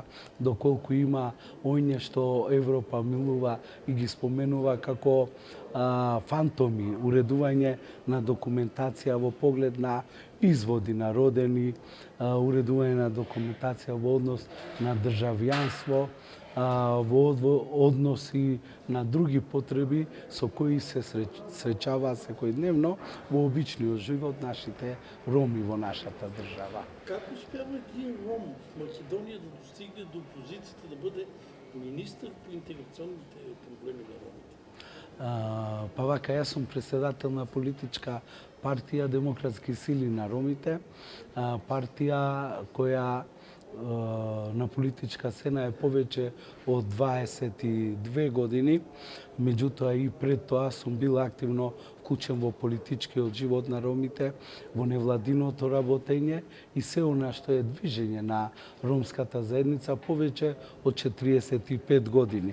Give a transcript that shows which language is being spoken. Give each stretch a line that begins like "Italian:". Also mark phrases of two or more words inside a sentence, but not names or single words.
Macedonian: доколку има оње што Европа милува и ги споменува како фантоми, уредување на документација во поглед на изводи на родени, уредување на документација во однос на државјанство, во односи на други потреби со кои се среќаваат секојдневно во обичниот живот нашите роми во нашата држава.
Bulgarian: Как успява един ром в Македония да достигне до позицията да бъде министър по интеграционните проблеми на ромите?
Macedonian: Па вака, јас сум председател на политичка партија Демократски сили на ромите, партија која на политичка сцена е повеќе од 22 години, меѓутоа и пред тоа сум бил активно вклучен во политичкиот живот на ромите, во невладиното работење и се она што е движење на ромската заедница повеќе од 45 години.